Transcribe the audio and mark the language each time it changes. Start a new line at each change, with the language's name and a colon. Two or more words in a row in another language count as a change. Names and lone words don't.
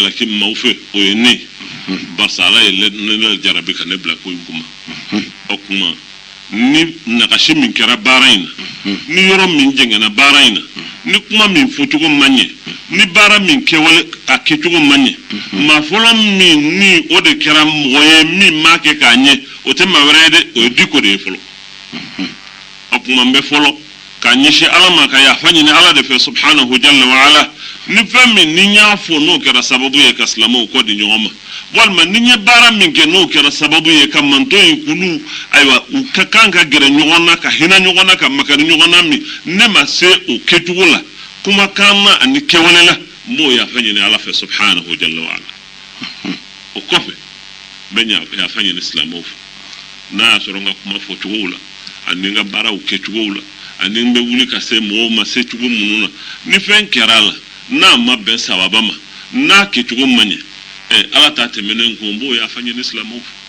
Bambara: jalaki maaw fɛ o ye ne barisa ala ye ne jarabi ka ne bila ko in kuma o kuma ni nagasi min kɛra baara in na ni yɔrɔ min jɛngɛnna baara in na ni kuma min fɔcogo ma ɲɛ ni baara min kɛwale a kɛcogo ma ɲɛ maa fɔlɔ min ni o de kɛra mɔgɔ ye min m'a kɛ k'a ɲɛ o tɛ maa wɛrɛ ye dɛ o ye diko de ye fɔlɔ o kuma n bɛ fɔlɔ k'a ɲɛsin ala ma ka yafa ɲini ala de fɛ
Arabic: سبحانه جل وعلا
Bambara: ni fɛn min ni n y'a fɔ n'o kɛra sababu ye ka silamɛw kɔ di ɲɔgɔn ma walima ni n ye baara min kɛ n'o kɛra sababu ye ka manto in kulu ayiwa u ka kan ka gɛrɛ ɲɔgɔn na ka hinɛ ɲɔgɔn na ka makari ɲɔgɔn na min ne ma se o kɛcogo la kumakan na ani kɛwale la n b'o yafa ɲini ala fɛ
Arabic: سبحانه جل وعلا
Bambara: o kɔfɛ n bɛ yafa ɲini silamɛw fɛ n'a y'a sɔrɔ n ka kuma fɔcogow la ani n ka baaraw kɛcogow la ani n bɛ wuli ka se mɔgɔw ma se cogo minnu na ni fɛn kɛra a la n'a ma bɛn sababa ma n'a kɛcogo ma ɲɛ ala t'a tɛmɛnen ko n b'o yafa ɲini silamɛw